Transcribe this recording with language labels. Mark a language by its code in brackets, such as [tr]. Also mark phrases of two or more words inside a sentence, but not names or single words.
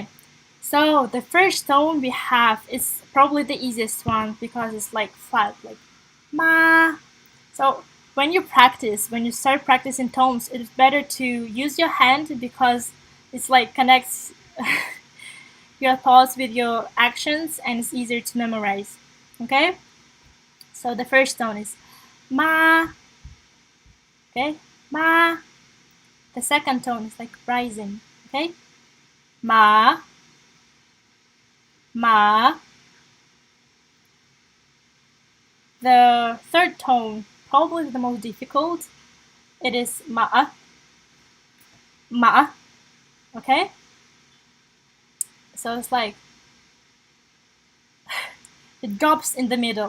[en] So the first tone we have is probably the easiest one, because it's like flat, like ma. So when you start practicing tones, it's better to use your hand, because it's like connects your thoughts with your actions, and it's easier to memorize. Okay? So the first tone is ma. Okay? Ma. The second tone is like rising. Okay? Ma. Ma. The third tone, probably the most difficult, it is ma. Ma. Okay? So it's like it drops in the middle.